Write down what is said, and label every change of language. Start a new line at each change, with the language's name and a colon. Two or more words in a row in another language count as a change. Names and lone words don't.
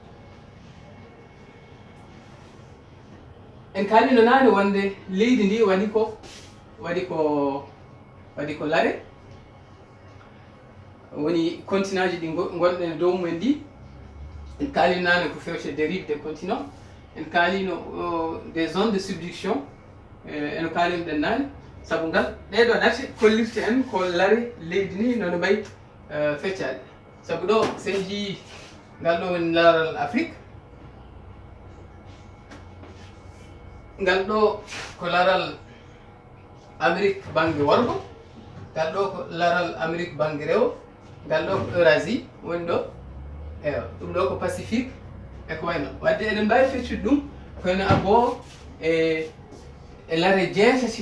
Fula: en kalino nane wonde leydi ndi waɗi ko lare woni continent ji ɗi gonɗen dow mumen ndi en kalino nane ko fewte
French: dérive des continents
Fula: en kalino
French: des zones de subduction
Fula: eno kalino ɗen nane saabu ngal ɗeɗo ɗate kollirta en ko lare leydi ni nono mbayi feccade saabu ɗo sen jii ngal ɗo woni laral Afrique ngal ɗo ko laral Amérique banggue worgo ngal ɗo ko laral Amérique banggue rewo ngal ɗo ko Eurasie woni ɗo eyo ɗum ɗo ko Pacifique e ko wayno wadde eɗen mbawi feccude ɗum kono abo e lare jeetati